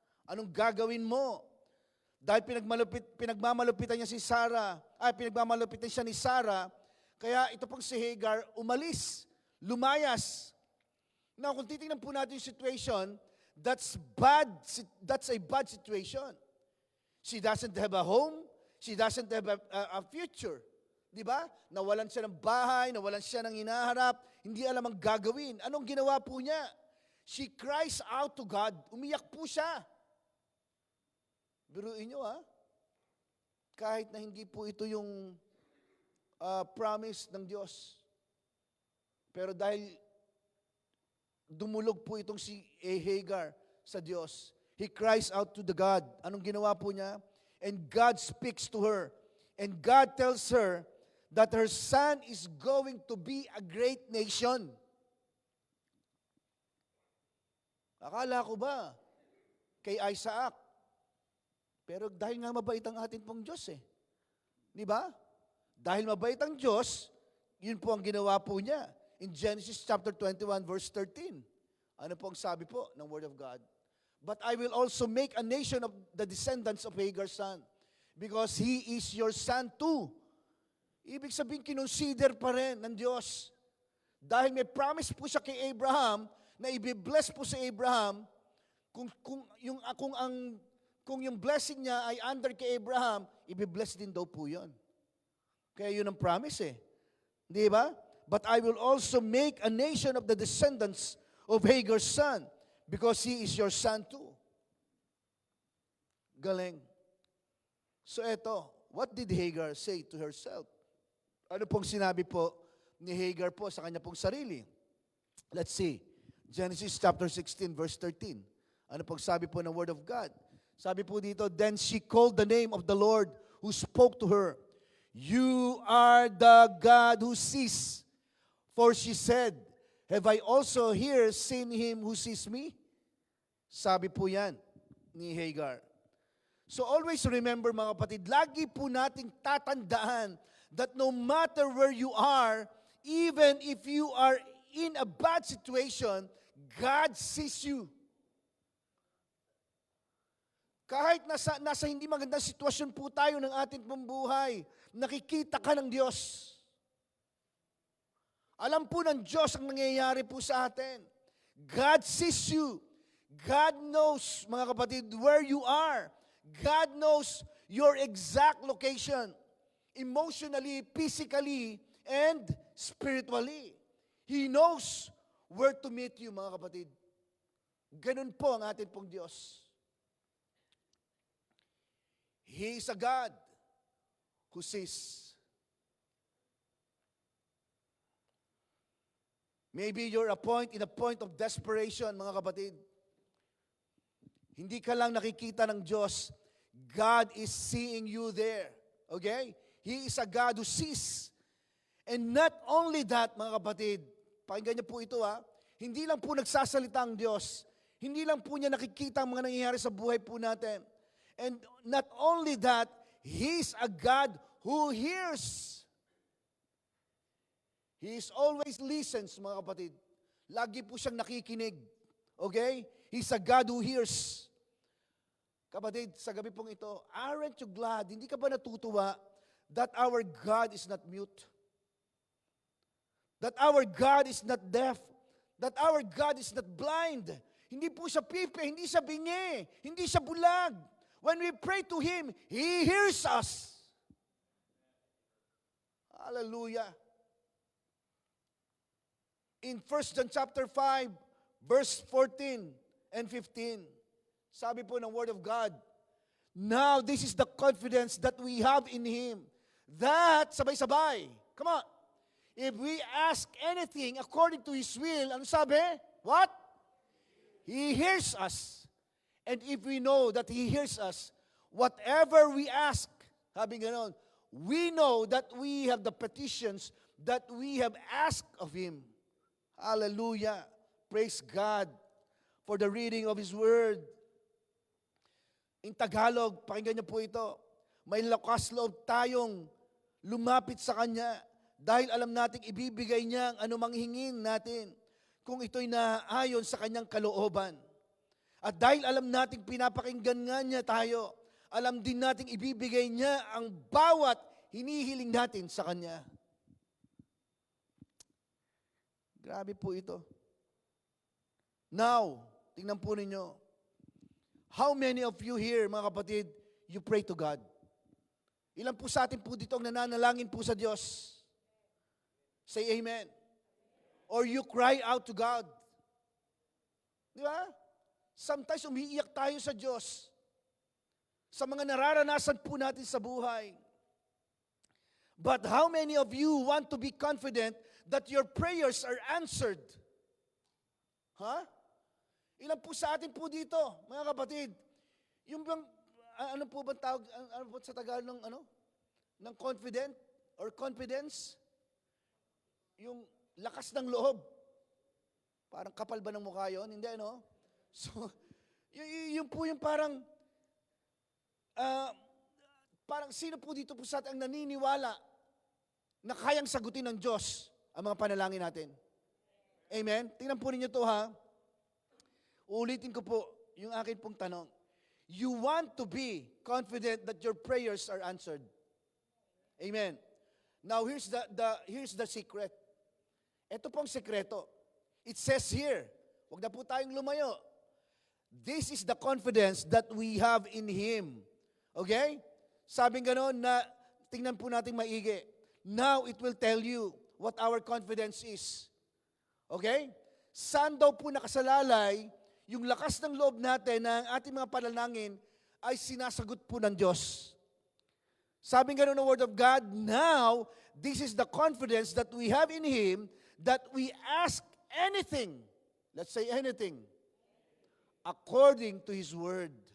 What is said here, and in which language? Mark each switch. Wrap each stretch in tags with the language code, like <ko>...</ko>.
<tl>Anong gagawin mo? Dahil pinagmamalupitan niya si Sarah, pinagmamalupitan siya ni Sarah, kaya ito pong si Hagar umalis, lumayas. Now, kung titingnan po natin yung situation,</tl> <en>that's a bad situation. She doesn't have a home, she doesn't have a future.</en> <tl>Di ba? Nawalan siya ng bahay, nawalan siya ng hinaharap, hindi alam ang gagawin. Anong ginawa po niya?</tl> <en>She cries out to God,</en> <tl>umiyak po siya. Biruin nyo kahit na hindi po ito yung promise ng Diyos. Pero dahil dumulog po itong si Hagar sa Diyos,</tl> <en>he cries out to the God.</en> <tl>Anong ginawa po niya?</tl> <en>And God speaks to her. And God tells her that her son is going to be a great nation.</en> <tl>Akala ko ba kay Isaac? Pero dahil nga mabait ang atin pong Diyos Di ba? Dahil mabait ang Diyos, yun po ang ginawa po niya.</tl> <en>In Genesis chapter 21 verse 13.</en> <tl>Ano po ang sabi po ng</tl> <en>Word of God? But I will also make a nation of the descendants of Hagar's son, because he is your son too.</en> <tl>Ibig sabihin, kinonsider pa rin ng Diyos. Dahil may promise po siya kay Abraham, na i-bless po si Abraham, kung yung blessing niya ay under kay Abraham, i-bless din daw po yun. Kaya yun ang promise Di ba?</tl> <en>But I will also make a nation of the descendants of Hagar's son, because he is your son too.</en> <tl>Galing. So eto,</tl> <en>what did Hagar say to herself?</en> <tl>Ano pong sinabi po ni Hagar po sa kanya pong sarili?</tl> <en>Let's see. Genesis chapter 16 verse 13.</en> <tl>Ano pong sabi po ng</tl> <en>Word of God?</en> <tl>Sabi po dito,</tl> <en>then she called the name of the Lord who spoke to her. You are the God who sees. For she said, have I also here seen him who sees me?</en> <tl>Sabi po yan ni Hagar.</tl> <en>So always remember</en> <tl>mga kapatid, lagi po nating tatandaan</tl> <en>that no matter where you are, even if you are in a bad situation, God sees you.</en> <tl>Kahit nasa hindi magandang sitwasyon po tayo ng ating pambuhay, nakikita ka ng Diyos. Alam po ng Diyos ang nangyayari po sa atin.</tl> <en>God sees you. God knows,</en> <tl>mga kapatid,</tl> <en>where you are. God knows your exact location. Emotionally, physically, and spiritually. He knows where to meet you,</en> <tl>mga kapatid. Ganun po ang atin pong Diyos.</tl> <en>He is a God who sees. Maybe you're in a point of desperation,</en> <tl>mga kapatid. Hindi ka lang nakikita ng Diyos.</tl> <en>God is seeing you there. Okay? He is a God who sees. And not only that,</en> <tl>mga kapatid, pakinggan niyo po ito hindi lang po nagsasalita ang Diyos. Hindi lang po niya nakikita ang mga nangyayari sa buhay po natin.</tl> <en>And not only that, He's a God who hears. He is always listens,</en> <tl>mga kapatid. Lagi po siyang nakikinig.</tl> <en>Okay? He's a God who hears.</en> <tl>Kapatid, sa gabi pong ito,</tl> <en>aren't you glad?</en> <tl>Hindi ka ba natutuwa</tl> <en>that our God is not mute? That our God is not deaf? That our God is not blind?</en> <tl>Hindi po siya pipe, hindi siya bingi, hindi siya bulag.</tl> <en>When we pray to Him, He hears us. Hallelujah. In 1 John chapter 5, verse 14 and 15,</en> <tl>sabi po ng</tl> <en>Word of God, now this is the confidence that we have in Him, that,</en> <tl>sabay-sabay,</tl> <en>come on, if we ask anything according to His will,</en> <tl>ano sabi?</tl> <en>What? He hears us. And if we know that He hears us, whatever we ask,</en> <tl>sabi ganon,</tl> <en>we know that we have the petitions that we have asked of Him. Hallelujah. Praise God for the reading of His Word. In Tagalog,</en> <tl>pakinggan niyo po ito. May lakas loob tayong lumapit sa Kanya dahil alam nating ibibigay niya ang anumang hingin natin kung ito'y naaayon sa Kanyang kalooban. At dahil alam nating pinapakinggan nga niya tayo, alam din nating ibibigay niya ang bawat hinihiling natin sa Kanya. Grabe po ito. Now, tingnan po ninyo.</tl> <en>How many of you here,</en> <tl>mga kapatid,</tl> <en>you pray to God?</en> <tl>Ilan po sa atin po dito ang nananalangin po sa Diyos?</tl> <en>Say amen. Or you cry out to God.</en> <tl>Di ba? Sometimes umiiyak tayo sa Diyos sa mga nararanasan po natin sa buhay.</tl> <en>But how many of you want to be confident that your prayers are answered? Ha?</en> <tl>Ilan po sa atin po dito, mga kapatid, yung bang, ano po bang tawag, ano po sa Tagalog ng ng confident or confidence? Yung lakas ng loob. Parang kapal ba ng mukha yun? Hindi, ano? So, yun po yung parang, parang sino po dito po sa atin ang naniniwala na kayang sagutin ng Diyos ang mga panalangin natin? Amen? Tingnan po ninyo to, ha? Ulitin ko po yung akin pong tanong.</tl> <en>You want to be confident that your prayers are answered. Amen. Now here's the secret.</en> <tl>Ito pong sekreto.</tl> <en>It says here,</en> <tl>wag na po tayong lumayo.</tl> <en>This is the confidence that we have in Him. Okay?</en> <tl>Sabing gano'n na, tingnan po natin maigi.</tl> <en>Now it will tell you what our confidence is. Okay?</en> <tl>Saan daw po nakasalalay yung lakas ng loob natin na ang ating mga panalangin ay sinasagot po ng Diyos. Sabi nga ng</tl> <en>Word of God, now, this is the confidence that we have in Him that we ask anything, let's say anything, according to His Word.</en>